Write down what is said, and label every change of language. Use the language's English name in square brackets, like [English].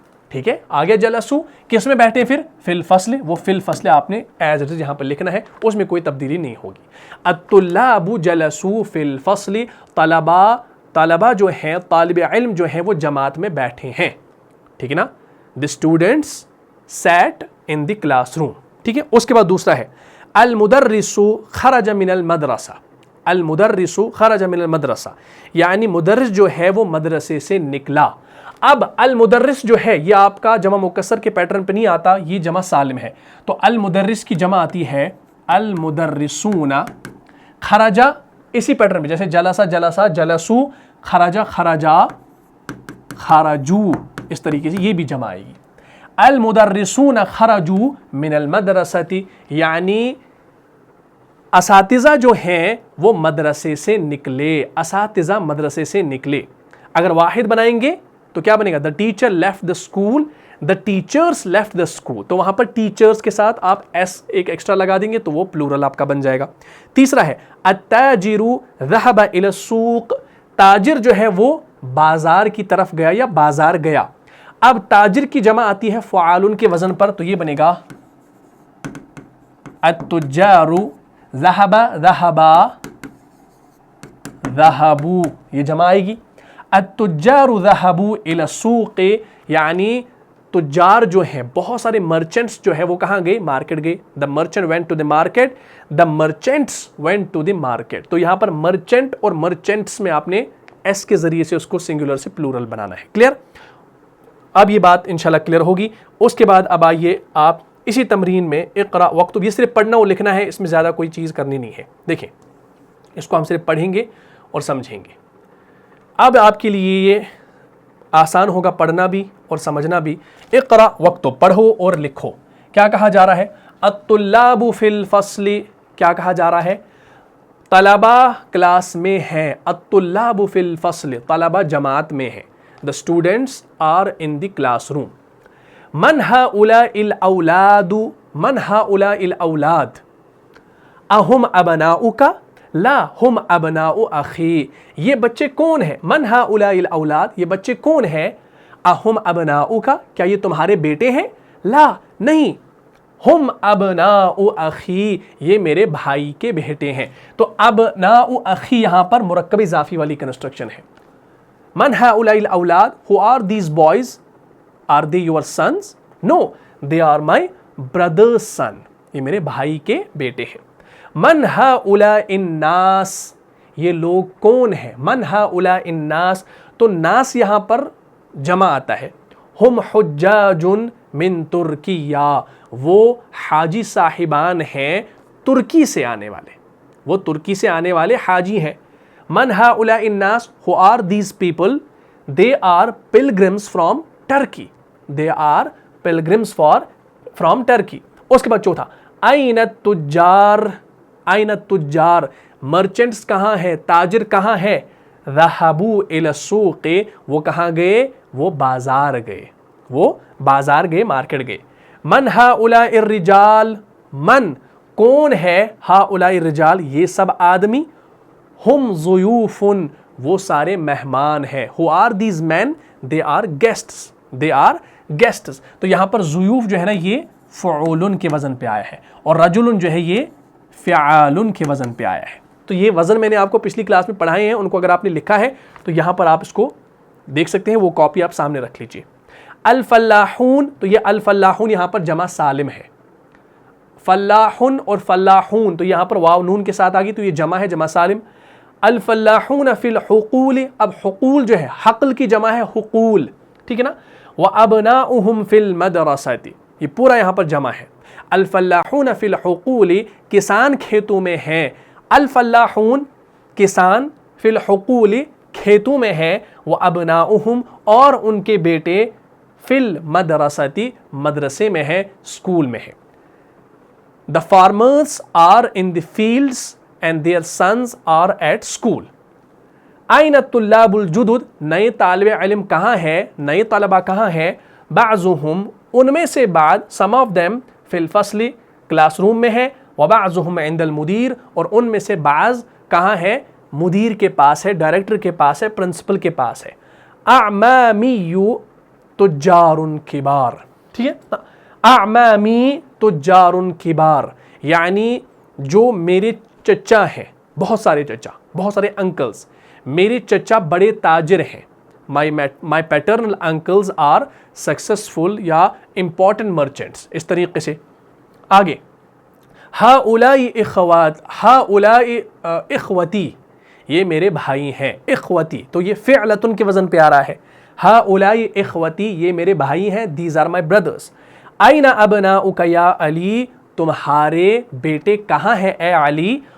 [Urdu] ٹھیک ہے، آگے جلسو کس میں بیٹھے؟ پھر فی الفصل. وہ فی الفصل آپ نے ایز اٹ از یہاں پر لکھنا ہے، اس میں کوئی تبدیلی نہیں ہوگی. [Arabic] الطلاب جلسو فی الفصل، [Urdu] طلبہ جو ہیں، طالب علم جو ہیں وہ جماعت میں بیٹھے ہیں. ٹھیک ہے نا؟ [English] the students sat in the classroom. [Urdu] ٹھیک ہے. اس کے بعد دوسرا ہے [Arabic] المدرس خرج من المدرسہ. المدرس خرج من المدرسہ، [Urdu] یعنی مدرس جو ہے وہ مدرسے سے نکلا. اب المدرس جو ہے یہ آپ کا جمع مکسر کے پیٹرن پہ نہیں آتا، یہ جمع سالم ہے. تو المدرس کی جمع آتی ہے المدرسون. خرجا اسی پیٹرن پہ، جیسے جلسہ، جلسہ، جلسو، خرجا، خرجا، خرجو، اس طریقے سے یہ بھی جمع آئے گی. [Arabic] المدرسون خرجوا من المدرسۃ، [Urdu] یعنی اساتذہ جو ہیں وہ مدرسے سے نکلے، اساتذہ مدرسے سے نکلے. اگر واحد بنائیں گے تو کیا بنے گا؟ [English] the teacher left the school، the teachers left the school. [Urdu] تو وہاں پر ٹیچرز کے ساتھ آپ ایس ایک ایکسٹرا لگا دیں گے تو وہ پلورل آپ کا بن جائے گا. تیسرا ہے [Arabic] التاجر ذهب الى السوق، [Urdu] تاجر جو ہے وہ بازار کی طرف گیا یا بازار گیا. اب تاجر کی جمع آتی ہے فعال کے وزن پر، تو یہ بنے گا التجار ذهب، ذهبا، ذهبوا، یہ جمع آئے گی. [Arabic] التجار ذهبوا الى السوق، [Urdu] یعنی تجار جو ہیں، بہت سارے مرچنٹس جو ہے وہ کہاں گئے؟ مارکیٹ گئے. [English] the merchant went to the market، the merchants went to the market. [Urdu] تو یہاں پر مرچنٹ اور مرچنٹس میں آپ نے ایس کے ذریعے سے اس کو سنگولر سے پلورل بنانا ہے. کلیئر؟ اب یہ بات انشاءاللہ کلیئر ہوگی. اس کے بعد اب آئیے آپ اسی تمرین میں اقرا واکتب، یہ صرف پڑھنا اور لکھنا ہے، اس میں زیادہ کوئی چیز کرنی نہیں ہے. دیکھیں اس کو ہم صرف پڑھیں گے اور سمجھیں گے. اب آپ کے لیے یہ آسان ہوگا پڑھنا بھی اور سمجھنا بھی. اقرا واکتب، پڑھو اور لکھو. کیا کہا جا رہا ہے؟ [Arabic] الطلاب فی الفصل، [Urdu] کیا کہا جا رہا ہے؟ طلبہ کلاس میں ہیں. [Arabic] الطلاب فی الفصل، [Urdu] طلبہ جماعت میں ہیں. [English] the students are in the classroom. [Arabic] من هؤلاء الاولاد، من هؤلاء الاولاد؟ اہم ابناؤک؟ لا ہم ابناء اخی. [Urdu] یہ بچے کون ہیں؟ [Arabic] من هؤلاء الاولاد، [Urdu] یہ بچے کون ہیں؟ [Arabic] اہم ابناؤک، [Urdu] کیا یہ تمہارے بیٹے ہیں؟ لا نہیں، [Arabic] ہم ابناء اخی، [Urdu] یہ میرے بھائی کے بیٹے ہیں. تو ابناء اخی یہاں پر مرکب اضافی والی کنسٹرکشن ہے. [Arabic] من هؤلاء الاولاد، [English] who are these boys? Are they your sons? No, they are my brother's son. [Urdu] یہ میرے بھائی کے بیٹے ہیں. [Arabic] من هؤلاء الناس، [Urdu] یہ لوگ کون ہیں؟ من هؤلاء الناس، تو ناس یہاں پر جمع آتا ہے. [Arabic] ہم حجاج من ترکیہ، [Urdu] وہ حاجی صاحبان ہیں ترکی سے آنے والے. وہ ترکی سے آنے والے حاجی ہیں. [Arabic] من ہؤلاء الناس, [English] who are these people, they are pilgrims from Turkey. They are pilgrims from Turkey. [Urdu] اس کے بعد چوتھا, [Arabic] أين التجار, [Urdu] أين التجار, مرچنٹس کہاں ہیں, تاجر کہاں ہیں, [Arabic] ذهبوا إلى السوق, [Urdu] وہ کہاں گئے, وہ بازار گئے, وہ بازار گئے, مارکیٹ گئے. [Arabic] من ہؤلاء الرجال, [Urdu] من کون ہے, ہؤلاء الرجال یہ سب آدمی, [Arabic] ہم ضیوف, [Urdu] وہ سارے مہمان ہیں. [English] who are these men, they are guests, they are guests. [Urdu] تو یہاں پر ضیوف جو ہے نا یہ فعول کے وزن پہ آیا ہے, اور رجل جو ہے یہ فعال کے وزن پہ آیا ہے. تو یہ وزن میں نے آپ کو پچھلی کلاس میں پڑھائے ہیں, ان کو اگر آپ نے لکھا ہے تو یہاں پر آپ اس کو دیکھ سکتے ہیں, وہ کاپی آپ سامنے رکھ لیجئے. الفلاحون, تو یہ الفلاحون یہاں پر جمع سالم ہے. فلاحن اور فلاحون تو یہاں پر واو نون کے ساتھ آ گئی, تو یہ جمع ہے, جمع سالم. [Arabic] الفلاحون فی الحقول, [Urdu] اب حقول جو ہے حقل کی جمع ہے حقول, ٹھیک ہے نا. [Arabic] وابناؤہم فی المدرسۃ, [Urdu] یہ پورا یہاں پر جمع ہے. [Arabic] الفلاحون فی الحقول, [Urdu] کسان کھیتوں میں ہیں. الفلاحون کسان, فی الحقول کھیتوں میں ہیں. وابناؤہم اور ان کے بیٹے, فی المدرسۃ مدرسے میں ہیں, اسکول میں ہیں. [English] The farmers are in the fields and their sons are at school. [Arabic] أين الطلاب الجدد, [Urdu] نئے طالب علم کہاں ہیں, نئے طلبہ کہاں ہیں. بعضهم, ان میں سے بعض, [English] some of them, [Urdu] فی الفصل کلاس روم میں ہیں. [Arabic] وبعضهم عند المدیر, [Urdu] اور ان میں سے بعض کہاں ہیں, مدیر کے پاس ہے, ڈائریکٹر کے پاس ہے, پرنسپل کے پاس ہے. [Arabic] اعمامی تجار کبار, [Urdu] ٹھیک ہے. [Arabic] اعمامی تجار کبار, [Urdu] یعنی جو میرے چچا ہیں, بہت سارے چچا, بہت سارے انکلز, میرے چچا بڑے تاجر ہیں. [English] my paternal uncles are successful یا important merchants. [Urdu] اس طریقے سے آگے. ہؤلاء اخوات, [Arabic] ہؤلاء اخوتی, [Urdu] یہ میرے بھائی ہیں. اخوتی تو یہ فعلتن کے وزن پہ آ رہا ہے. [Arabic] ہؤلاء اخوتی, [Urdu] یہ میرے بھائی ہیں. [English] these are my brothers. [Arabic] أين أبناؤك یا علی, [Urdu] تمہارے بیٹے کہاں ہیں اے علی.